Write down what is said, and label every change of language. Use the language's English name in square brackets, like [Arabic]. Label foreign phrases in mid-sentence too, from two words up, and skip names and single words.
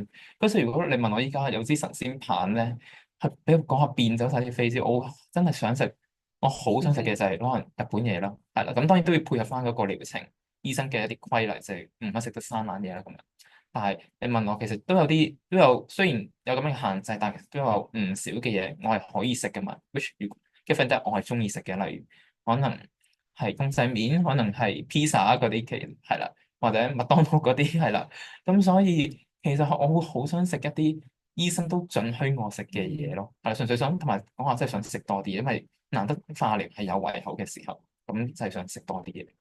[Cantonese] 嗰時如果你問我依家有支神仙棒咧，係俾我講下變走晒啲飛滋，我真係想食，我好想食嘅就係可能日本嘢啦，係啦，咁當然都要配合翻嗰個療程，醫生嘅一啲規例，就係唔可以食得生冷嘢啦咁樣。但係你問我，其實都有，雖然有咁樣嘅限制，但係都有唔少嘅嘢我係可以食嘅嘛。which 如 [English] given that [Cantonese] 我係中意食嘅，例如可能係公仔麵，可能係 pizza 嗰啲嘅係啦，或者麥當勞嗰啲係啦。咁所以其實我會好想食一啲醫生都准許我食嘅嘢咯，係啦，純粹想同埋講話真係想食多啲，因為難得化療係有胃口嘅時候，咁就係想食多啲嘢。